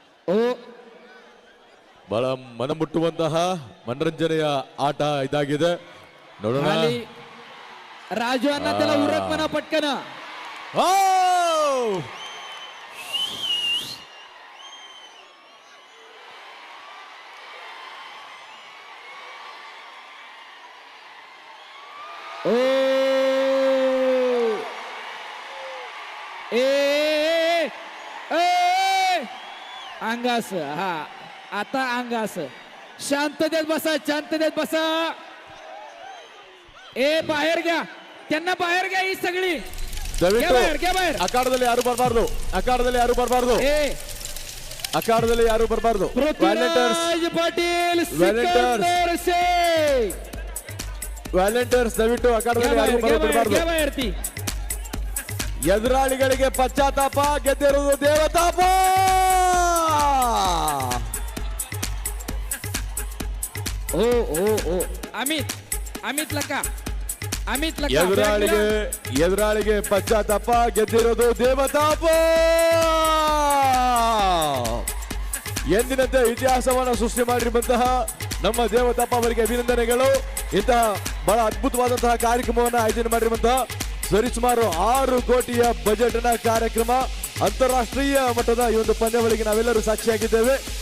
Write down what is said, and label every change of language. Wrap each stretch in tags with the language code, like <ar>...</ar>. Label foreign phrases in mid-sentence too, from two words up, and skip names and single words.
<kn>ಓ ಬಹಳ ಮನಮುಟ್ಟುವಂತಹ ಮನರಂಜನೆಯ ಆಟ ಇದಾಗಿದೆ. ನೋಡೋಣ.</kn> <mr>खाली राजू अण्णा त्याला उरक म्हणा पटकन. ओ! ओ ए ए अंगास. हा आता अंगास. शांततेत बसा, शांततेत बसा. ए बाहेर घ्या, त्यांना बाहेर घ्या. ही सगळी</mr> <kn>ದಯವಿಟ್ಟು</kn> <mr>घ्या बाहेर.</mr> <kn>ಅಖಾಡದಲ್ಲಿ ಯಾರು ಬರಬಾರ್ದು. ಅಖಾಡದಲ್ಲಿ ಯಾರು ಬರಬಾರ್ದು. ए ಅಖಾಡದಲ್ಲಿ ಯಾರು ಬರಬಾರ್ದು. पृथ्वीराज पाटील सिकंदर शेख. ವ್ಯಾಲೆಂಟರ್ಸ್ ದಯವಿಟ್ಟು ಅಖಾಡದಲ್ಲಿ ಯಾರು ಬರಬಾರ್ದು.</kn> <mr>घ्या बाहेर ती.</mr> <kn>ಎದುರಾಳಿಗಳಿಗೆ ಪಶ್ಚಾತ್ತಾಪ, ಗೆದ್ದಿರುವುದು ದೇವತಾಪ. ओ ओ ओ अमित अमित लका अमित लका ಎದುರಾಳಿಗೆ ಪಶ್ಚಾತ್ತಾಪ, ಗೆದ್ದಿರೋದು ದೇವತಾಪ. ಎಂದಿನಂತೆ ಇತಿಹಾಸವನ್ನು ಸೃಷ್ಟಿ ಮಾಡಿರುವಂತಹ ನಮ್ಮ ದೇವತಾಪ ಅವರಿಗೆ ಅಭಿನಂದನೆಗಳು. ಇಂತಹ ಬಹಳ ಅದ್ಭುತವಾದಂತಹ ಕಾರ್ಯಕ್ರಮವನ್ನು ಆಯೋಜನೆ ಮಾಡಿರುವಂತಹ ಸರಿಸುಮಾರು 6 ಕೋಟಿಯ ಬಜೆಟ್ ನ ಕಾರ್ಯಕ್ರಮ, ಅಂತಾರಾಷ್ಟ್ರೀಯ ಮಟ್ಟದ ಈ ಒಂದು ಪಂದ್ಯಾವಳಿಗೆ ನಾವೆಲ್ಲರೂ ಸಾಕ್ಷಿಯಾಗಿದ್ದೇವೆ.</kn>